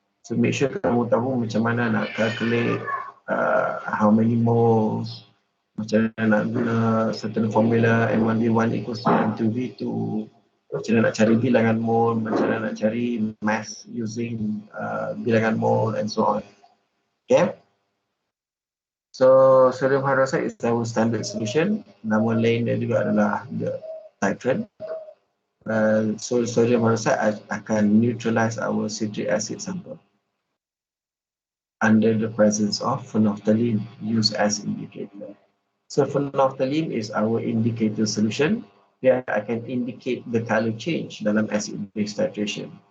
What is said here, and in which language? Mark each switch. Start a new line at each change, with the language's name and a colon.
English: So make sure
Malay: kamu tahu macam mana nak
English: calculate how many moles,
Malay: macam mana nak guna
English: certain formula M1V1 equals to M2V2,
Malay: macam mana nak cari bilangan mole, macam mana nak cari mass using bilangan mole
English: and so on. Okay. So sodium hydroxide is our standard solution.
Malay: Nama lain dia juga adalah
English: the titrant. So sodium hydroxide akan neutralize our citric acid sample under the presence of phenolphthalein used as indicator. So phenolphthalein is our indicator solution.
Malay: Dia akan
English: indicate the color change
Malay: dalam
English: acid-base titration.